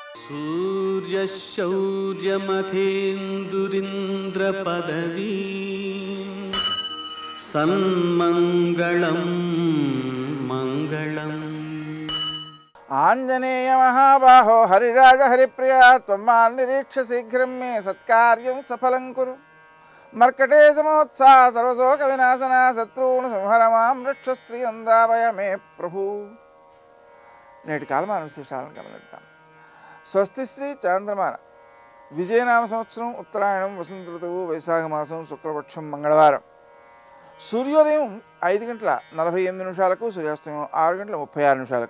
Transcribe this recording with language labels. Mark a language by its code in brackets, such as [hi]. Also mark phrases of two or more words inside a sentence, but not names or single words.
[sa] सूर्यशौर्यमथेन्दुरिन्द्रपदवी सन्मङ्गलं मङ्गलम्। आंजनेय महाबाहो हरिराज हरिप्रिया त्वमान् निरीक्ष्य शीघ्रं मे सत्कार्यं सफलं कुरु। मर्कटेश महोत्साह सर्वशोक विनाशना शत्रून् संहर मां रक्ष श्रियंदावय मे प्रभु। [te] నేటి కాలమాన విశేషాలను గమనిద్దాం. స్వస్తి శ్రీ చాంద్రమాన విజయనామ సంవత్సరం ఉత్తరాయణం వసంత ఋతువు వైశాఖ మాసం శుక్లపక్షం మంగళవారం. సూర్యోదయం 5:48 సూర్యాస్తమయం 6:36.